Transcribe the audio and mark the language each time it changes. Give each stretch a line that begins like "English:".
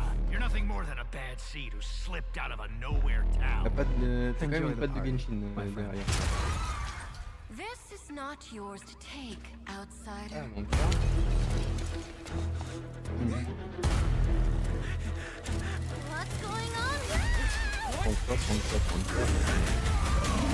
English: You're nothing more than a bad seed who slipped out of a nowhere town.
French: T'as quand même une patte de Genshin derrière.
English: This is not yours to take, outsider.
French: Ah, monte ça.
English: What's going on here?
French: Prends ça.